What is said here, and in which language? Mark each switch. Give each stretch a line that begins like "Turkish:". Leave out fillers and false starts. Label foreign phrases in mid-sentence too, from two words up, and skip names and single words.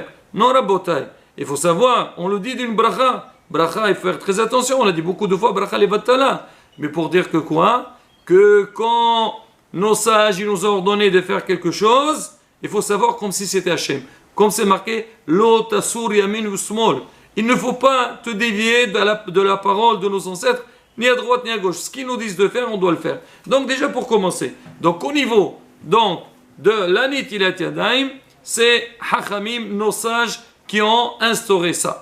French: Non, Rabotai, il faut savoir, on le dit d'une bracha. Bracha, il faut faire très attention, on l'a dit beaucoup de fois,
Hebrew: ברכה לבטלה.
French: Mais pour dire que quoi? Que quand nos sages ils nous ont ordonné de faire quelque chose, il faut savoir comme si c'était Hachem. Comme c'est marqué,
Hebrew: לא תסור ימין ושמאל.
French: Il ne faut pas te dévier de la parole de nos ancêtres, ni à droite ni à gauche. Ce qu'ils nous disent de faire, on doit le faire. Donc déjà pour commencer, donc au niveau de la
Hebrew: נטילת ידיים,
French: c'est Hachamim, nos sages, qui ont instauré ça.